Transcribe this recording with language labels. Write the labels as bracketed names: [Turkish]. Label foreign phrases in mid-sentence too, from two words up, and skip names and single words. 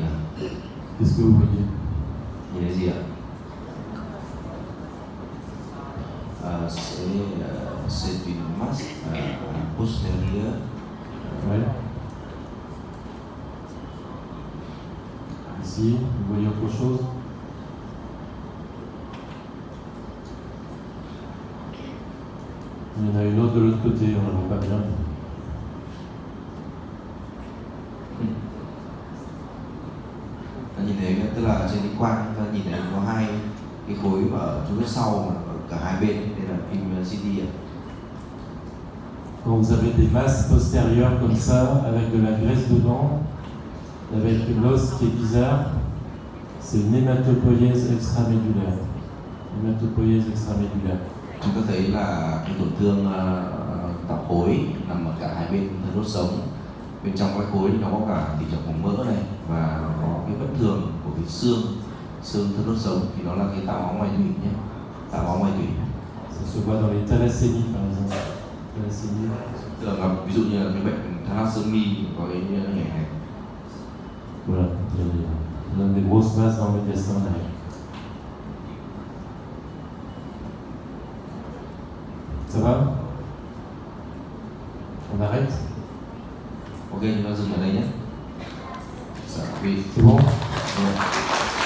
[French] Qu'est-ce que vous voyez? [Vietnamese] Nhìn thấy gì ạ? [French] C'est une masse postérieure. Ouais. Ici, vous voyez autre chose? Il y en a une autre de l'autre côté, on ne la voit pas bien. [Vietnamese] Ta nhìn thấy, tức là trên cái quang ta nhìn thấy có hai cái khối mà ở chỗ sau mà ở cả hai bên, đây là phim CT ạ. [French] Quand vous avez des masses postérieures comme ça, avec de la graisse dedans, avec l'os qui est bizarre, c'est une hématopoïèse extramédulaire. Hématopoïèse extramédulaire. [Vietnamese] Chúng ta thấy là cái tổn thương tạo khối nằm ở cả hai bên thân đốt sống. Bên trong cái khối nó có cả tỉ trọng mỏng mỡ này và nó có cái bất thường của cái xương thân đốt sống, thì nó là cái tạo máu ngoài tủy nhé, tạo máu ngoài tủy. [French] Ça se voit dans les thalassémies par exemple. Thalassémie. [Vietnamese] Tức là ví dụ như là cái bệnh thalassémie có cái nhảy này. [French] Voilà, il y a des grosses masses dans le médiastin derrière. Ça va? On arrête? [Vietnamese] Ok, chúng ta dừng ở đây nhé. [French] C'est bon? Ouais.